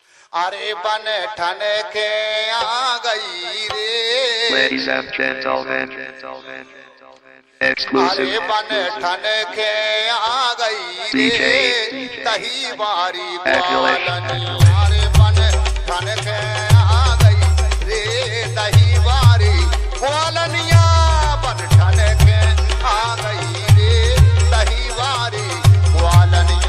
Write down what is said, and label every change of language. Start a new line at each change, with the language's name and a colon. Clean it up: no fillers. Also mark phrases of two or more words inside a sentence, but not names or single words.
Hindi: अरे बन ठन के आ गई रे।
English: Ladies and gentlemen, exclusive.
Hindi: अरे बन ठन के आ गई रे तही बारी ग्वालनी। अरे बन ठन के आ गई रे तही बारी ग्वालनिया। बन ठन के आ गई रे तही बारी ग्वालनिया।